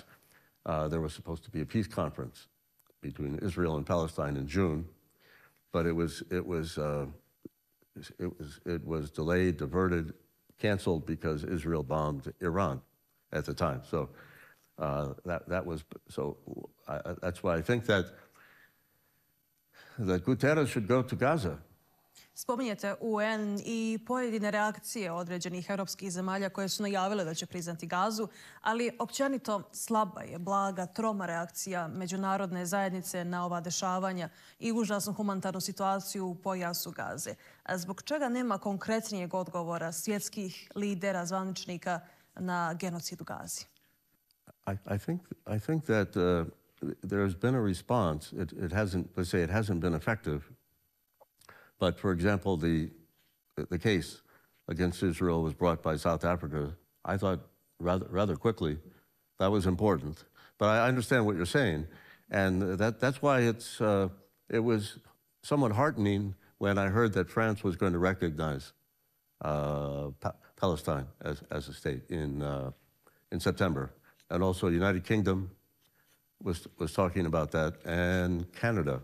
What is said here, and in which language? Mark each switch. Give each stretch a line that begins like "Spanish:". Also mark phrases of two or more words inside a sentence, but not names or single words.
English: There was supposed to be a peace conference between Israel and Palestine in June, but it was delayed, diverted, canceled because Israel bombed Iran at the time. So that's why I think that Guterres should go to Gaza.
Bosnian: Spominjete UN i pojedine reakcije određenih europskih zemalja koje su najavile da će priznati Gazu, ali općenito slaba je, blaga, troma reakcija međunarodne zajednice na ova dešavanja i užasnu humanitarnu situaciju u pojasu Gaze. A zbog čega nema konkretnijeg odgovora svjetskih lidera, zvaničnika na genocid u Gazi?
English: I think that there has been a response. It hasn't been effective. But for example, the case against Israel was brought by South Africa. I thought rather quickly that was important. But I understand what you're saying, and that's why it was somewhat heartening when I heard that France was going to recognize Palestine as a state in September, and also the United Kingdom was talking about that, and Canada.